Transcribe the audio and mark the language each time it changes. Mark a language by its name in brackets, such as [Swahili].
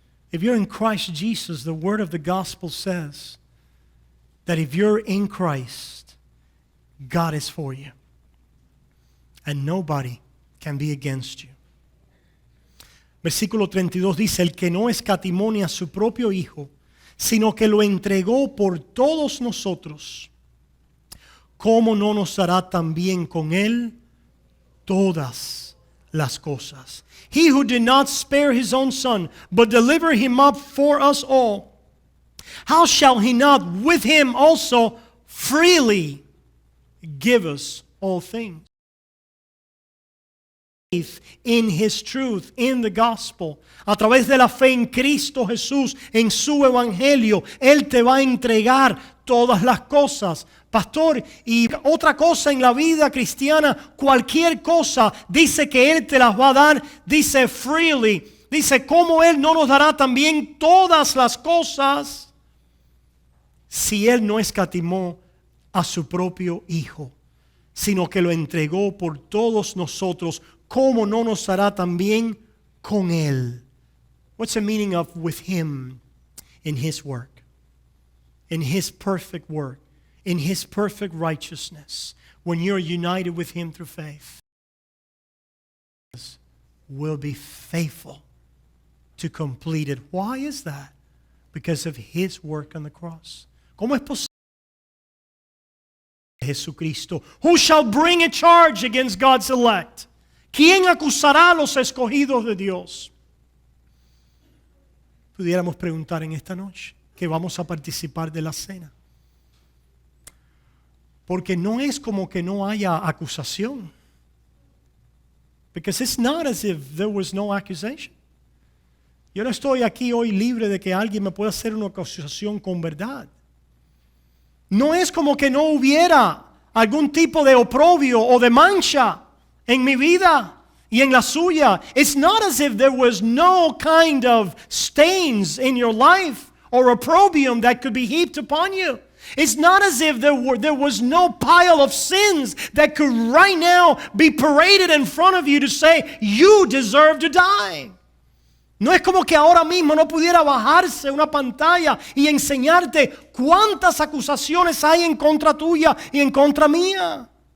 [English] If you're in Christ Jesus, the word of the gospel says that if you're in Christ, God is for you. And nobody can be against you. [Spanish] Versículo 32 dice, el que no escatimó a su propio Hijo, sino que lo entregó por todos nosotros, ¿cómo no nos dará también con Él todas las cosas? [English] He who did not spare His own Son, but delivered Him up for us all, how shall He not with Him also freely give us all things? In His truth, in the gospel, [Spanish] a través de la fe en Cristo Jesús, en su evangelio, Él te va a entregar todas las cosas. Pastor, y otra cosa en la vida cristiana, cualquier cosa, dice que Él te las va a dar, dice freely, dice cómo Él no nos dará también todas las cosas si Él no escatimó a su propio Hijo, sino que lo entregó por todos nosotros. ¿Cómo no nos hará también con Él? [English] What's the meaning of with Him? In His work, in His perfect work, in His perfect righteousness. When you're united with Him through faith, will be faithful to complete it. Why is that? Because of His work on the cross. [Spanish] ¿Cómo es posible? [English] Jesucristo. Who shall bring a charge against God's elect? [Spanish] ¿Quién acusará a los escogidos de Dios? Pudiéramos preguntar en esta noche que vamos a participar de la cena. Porque no es como que no haya acusación. [English] Because it's not as if there was no accusation. [Spanish] Yo no estoy aquí hoy libre de que alguien me pueda hacer una acusación con verdad. No es como que no hubiera algún tipo de oprobio o de mancha en mi vida y en la suya. [English] It's not as if there was no kind of stains in your life or opprobrium that could be heaped upon you. It's not as if there was no pile of sins that could right now be paraded in front of you to say, you deserve to die. [Spanish] No es como que ahora mismo no pudiera bajarse una pantalla y enseñarte cuántas acusaciones hay en contra tuya y en contra mía.